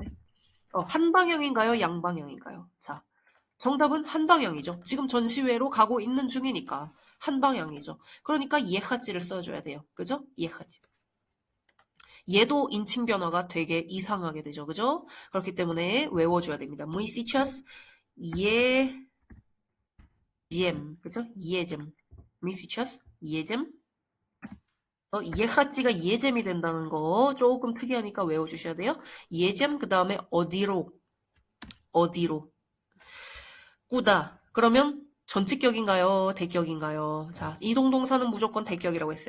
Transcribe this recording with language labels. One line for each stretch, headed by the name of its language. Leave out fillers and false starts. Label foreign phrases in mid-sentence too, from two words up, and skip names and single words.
Korean: 한 방향인가요? 양 방향인가요? 자, 정답은 한 방향이죠. 지금 전시회로 가고 있는 중이니까 한 방향이죠. 그러니까 이해하지를 써줘야 돼요. 그죠? 이해하지. 얘도 인칭 변화가 되게 이상하게 되죠. 그죠? 그렇기 때문에 외워줘야 됩니다.
Russian: Muy сейчас едем. 그죠? едем. Muy сейчас едем.
Korean: 예하지가 예잼이 된다는 거 조금 특이하니까 외워주셔야 돼요. 예잼 그 다음에 어디로 어디로 꾸다. 그러면 전치격인가요? 대격인가요? 자, 이동동사는 무조건 대격이라고 했어요.